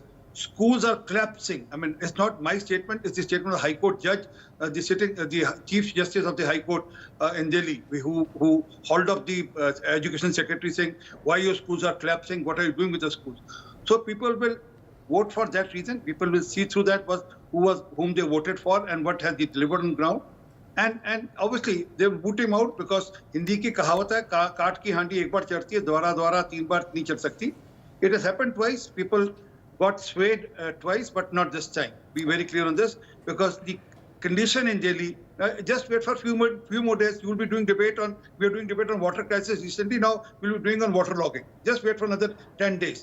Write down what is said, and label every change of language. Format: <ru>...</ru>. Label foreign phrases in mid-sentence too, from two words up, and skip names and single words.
<en>Schools are collapsing. I mean, it's not my statement, it's the statement of the High Court judge, the Chief Justice of the High Court in Delhi, who hauled up the Education Secretary saying, why your schools are collapsing, what are you doing with the schools? So people will vote for that reason. People will see through that whom they voted for and what has he delivered on ground. And obviously they will boot him out because</en> <hi>हिंदी की कहावत है, काठ की हांडी एक बार चढ़ती है, दोहरा तीन बार नहीं चढ़ सकती.</hi> <en>It has happened twice. People got swayed twice, but not this time. Be very clear on this, because the condition in Delhi, just wait for a few more days. You will be doing debate on, we are doing debate on water crisis recently. Now we'll be doing on water logging. Just wait for another 10 days.</en>